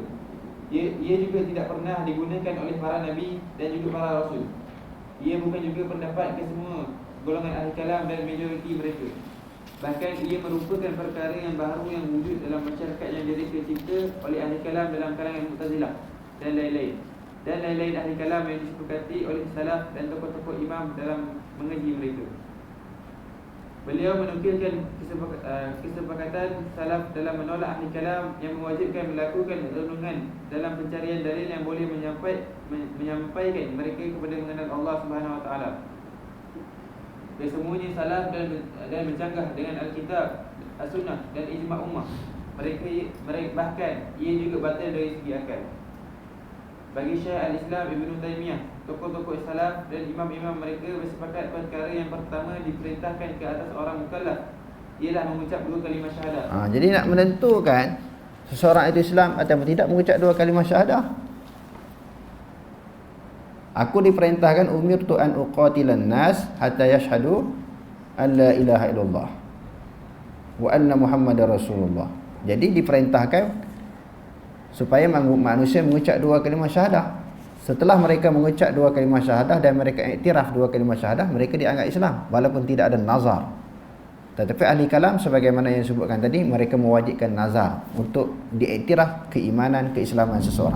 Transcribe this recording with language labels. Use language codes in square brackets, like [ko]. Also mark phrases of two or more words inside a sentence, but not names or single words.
[ms] Ia juga tidak pernah digunakan oleh para nabi dan juga para rasul. Ia bukan juga pendapat kesemua golongan ahli kalam dan majoriti mereka. Bahkan ia merupakan perkara yang baru yang wujud dalam masyarakat yang direka cipta oleh ahli kalam dalam kalangan Mu'tazilah dan lain-lain ahli kalam yang disepakati oleh salaf dan tokoh-tokoh imam dalam mengaji mereka. Beliau menukilkan kesepakatan salaf dalam menolak ahli kalam yang mewajibkan melakukan renungan dalam pencarian dalil yang boleh menyampaikan mereka kepada mengenal [ar] الله سبحانه وتعالى. [ms] Kesemuanya salaf dan mencanggah dengan Alkitab, As-Sunnah dan ijma' ummah. Mereka bahkan ia juga batal dari segi akal. Bagi Syekh Al-Islam Ibn Taymiyah, tokoh-tokoh salaf dan imam-imam mereka bersepakat perkara yang pertama diperintahkan ke atas orang mukallaf ialah mengucap dua kalimah syahadah. [ar] Jadi nak menentukan seseorang itu Islam atau tidak mengucap dua kalimah syahadah, aku diperintahkan أمرت أن أقاتل الناس حتى يشهدوا أن لا إله إلا الله وأن محمدا رسول الله. [ms] Jadi diperintahkan supaya manusia mengucap dua kalimah syahadah. Setelah mereka mengucap dua kalimah syahadah dan mereka iktiraf dua kalimah syahadah, mereka dianggap Islam walaupun tidak ada nazar. Tetapi ahli kalam sebagaimana yang disebutkan tadi, mereka mewajibkan nazar untuk diiktiraf keimanan, keislaman seseorang.